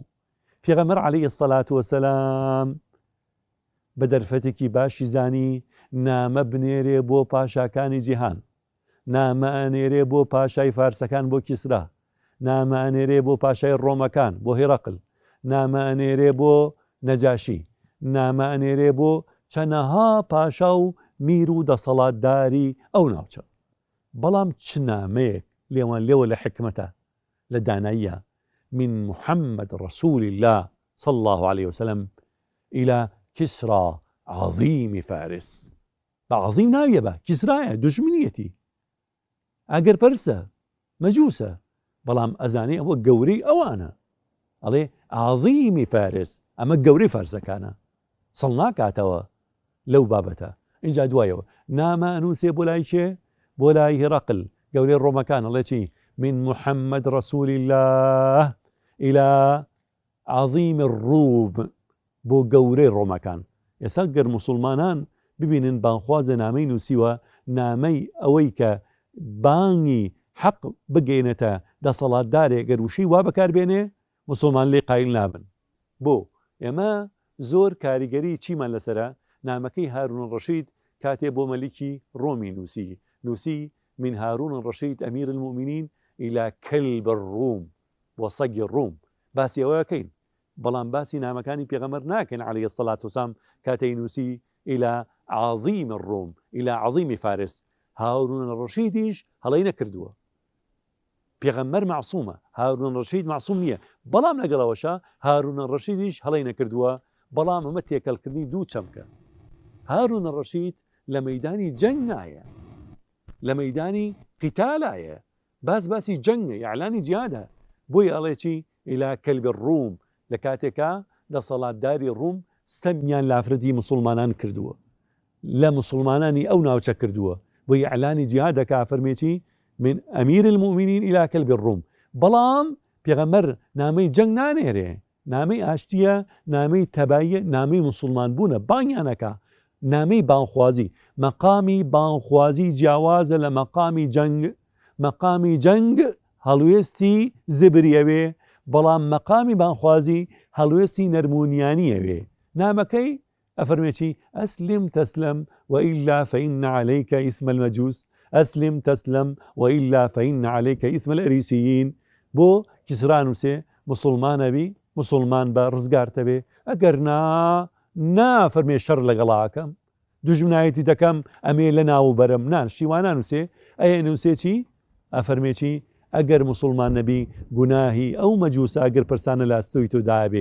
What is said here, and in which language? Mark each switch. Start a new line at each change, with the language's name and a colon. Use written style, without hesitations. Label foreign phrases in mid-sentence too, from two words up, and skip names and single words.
Central Kurdish: پێغەمبەر
Arabic: عەلەیهی سەڵات وەسەلام
Central Kurdish: بە دەرفەتێکی باشی زانی نامە بنێرێ بۆ پاشاکانی جیهان، نامە ئەنێرێ بۆ پاشای فارسەکان بۆ کیسرا، نامە ئەنێرێ بۆ پاشای ڕۆمەکان بۆ هێرەقل، نامە ئەنێرێ بۆ نەجاشی، نامە ئەنێرێ بۆ چەنەها پاشا و میر و دەسەڵاتداری ئەو ناوچە. بەڵام چ نامەیەک لێوان لێوە لە حکمەتە، لە داناییە،
Arabic: من محمد رسول الله صلى الله عليه وسلم إلى كسرى عظيم فارس.
Central Kurdish: بعظيم ناویە بە کیسرایە، دوژمنیەتی، ئەگەر پەرسە، مەجووسە، بەڵام ئەزانێ ئەوە گەورەی ئەوانە. ئەڵێ عظیمی فارس، ئەمە گەورەی فارسەکانە، سڵ ناکاتەوە لەو بابەتە. اینجا دوایەوە نامە ئەنووسێ بۆ لای کێ؟ بۆ لای هێرەقل گەورەی ڕۆمەکان، ئەڵێ چی؟
Arabic: من محمد رسول الله إلى عظيم الروم،
Central Kurdish: بۆ گەورەی ڕۆمەکان. ئێستا گەر مسلمانان ببینن بانخوازە نامەی نووسیوە، نامەی ئەوەی کە بانگی حەق بگەینێتە دەسەڵاتدارێک گەر وشەی وا بەکاربێنێ، مسلمان لێ قایل نابن. بۆ ئێمە زۆر کاریگەری چیمان لەسەرە؟ نامەکەی هارون الڕەشید کاتێ بۆ مەلیکی ڕۆمی نووسی
Arabic: من هارون الرەشید ئەمیر المؤمنین إلى كلب الروم،
Central Kurdish: بۆ سەگی ڕوم. باسی ئەوەکەین بەڵام باسی نامەکانی پێغەمبەر ناکەن
Arabic: عليه الصلاة والسلام
Central Kurdish: کاتەی نووسی
Arabic: إلى عظيم الروم إلى عظيم فارس.
Central Kurdish: هارون الرشيدیش هەڵەی نەکردووە. پێغەمبەر معصومە، هارون الرشید معصوم نییە، بەڵام لەگەڵەوەشە هارون الرشیدیش هەڵەی نەکردووە، بەڵام ئەمە تێکەڵکردنی دوو چەمکە. هارون الرشید لە مەیدانی جەنگ نایە، لە مەیدانی قیتالایە، باسی جەنگە، ئیعلانی جیهادە. بۆی ئەڵێ چی؟
Arabic: إلى كلب الروم،
Central Kurdish: لە کاتێکا دەسەڵاتداری ڕووم ستەمیان لافرەتی مسلمانان کردووە، لە مسلمانانی ئەو ناوچە کردووە، بۆی ئیعلانی جیهاد دەکا، فەرمێتی
Arabic: من أمير المؤمنين إلى كلب الروم.
Central Kurdish: بەڵام پێغەمبەر نامەی جەنگ نانێرێ، نامەی ئاشتیە، نامەی تەباییە، نامەی مسلمان بوونە بانیانەکە، نامەی بانخوازی. مەقامی بانخوازی جیاوازە لە مەقامی جەنگ. مەقامی جەنگ هەڵوێستی زبریەوێ، بەڵام مەقامی بانخوازی هەڵوێستی نەرمونیانیەوێ. نامەکەی ئەفەرمێتی
Arabic: ئەسلم تەسلم وإلا فإن عليك إثم المجوس، أسلم تسلم وإلا فإن عليك إثم الأريسيين.
Central Kurdish: بۆ کیسرا نووسێ مسلمانە بی، مسلمان بە ڕزگارتە بێ، ئەگەر نافەرمێ شەڕ لەگەڵاکەم، دوژمنایەتی دەکەم ئەمێ لە ناو بەرم، نان شتیوانە نووسێ. ئەیە نووسێ چی؟ ئەفەرمێکی ئەگەر مسلمان نەبی گوناهی ئەو مەجووسە ئەگەر پرسانە لە ئەستۆی تۆ دابێ.